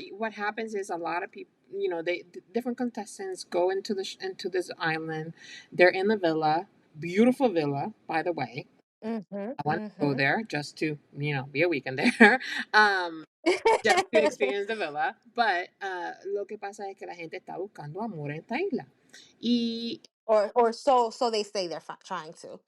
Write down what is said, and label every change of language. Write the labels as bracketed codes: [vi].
[en] what happens is a lot of people. Different contestants go into this island. They're in the villa, beautiful villa, by the way. mm-hmm. I want to go Mm-hmm. there just to, be a weekend there. um, just to experience the villa. [es] But lo que pasa es que la gente está buscando amor en esta isla. Y [en] or so they say they're trying to.